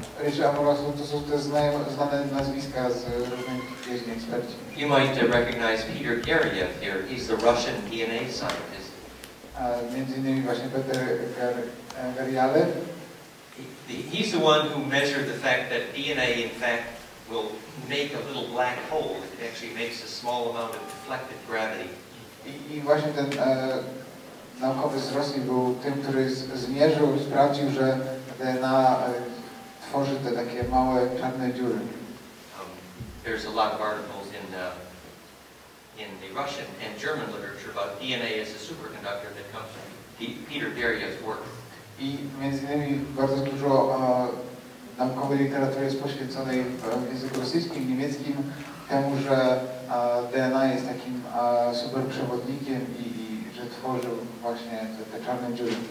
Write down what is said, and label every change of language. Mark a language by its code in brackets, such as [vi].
[pl] Richard Amoroso to są te znane nazwiska z różnych jeźdźni eksperci. [en] You might recognize Peter Garriev here. He's the Russian DNA scientist. [pl] Między innymi właśnie Peter Garriev. [en] He's the one who measured the fact that DNA, in fact, will make a little black hole. It actually makes a small amount of deflected gravity. [pl] I właśnie ten naukowiec z Rosji był tym, który zmierzył i sprawdził, że DNA tworzy te takie małe czarne dziury. [en] There's a lot of articles in the Russian and German literature about DNA as a superconductor that comes from Peter Garriev's work. [pl] I między innymi bardzo dużo naukowej literatury jest poświęconej w języku rosyjskim, niemieckim temu, że DNA jest takim superprzewodnikiem i że tworzył właśnie te czarne dziury.